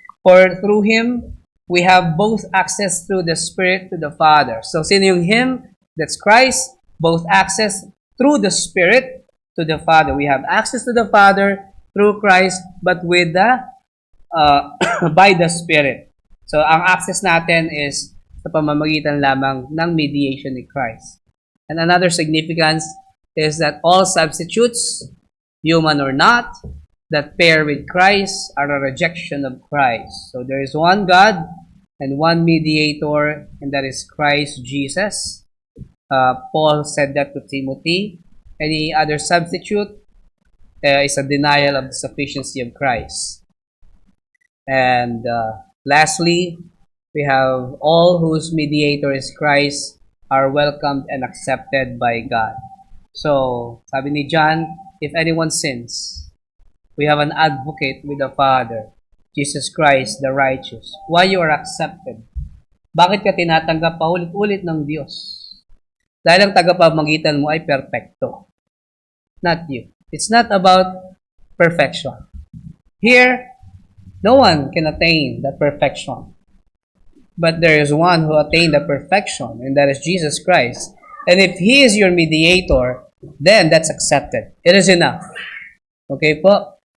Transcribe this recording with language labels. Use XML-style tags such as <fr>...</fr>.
<en>For through Him, we have both access through the Spirit to the Father. So,</en> <tl>sino yung</tl> <en>Him? That's Christ. Both access through the Spirit to the Father. We have access to the Father through Christ, but with the by the Spirit.</en> <tl>So, ang access natin is sa pamamagitan lamang ng mediation ni Christ.</tl> <en>And another significance is that all substitutes, human or not, that pair with Christ are a rejection of Christ. So, there is one God and one mediator, and that is Christ Jesus. Paul said that to Timothy. Any other substitute is a denial of the sufficiency of Christ. And lastly, we have all whose mediator is Christ are welcomed and accepted by God. So, sabi ni John, if anyone sins, we have an advocate with the Father, Jesus Christ, the righteous. Why you are accepted?</en> <tl>Bakit ka tinatanggap paulit-ulit ng Diyos? Dahil ang tagapamagitan mo ay perfecto.</tl> <en>Not you. It's not about perfection. Here, no one can attain that perfection. But there is one who attained the perfection, and that is Jesus Christ. And if He is your mediator, then that's accepted. It is enough. Okay po?</en>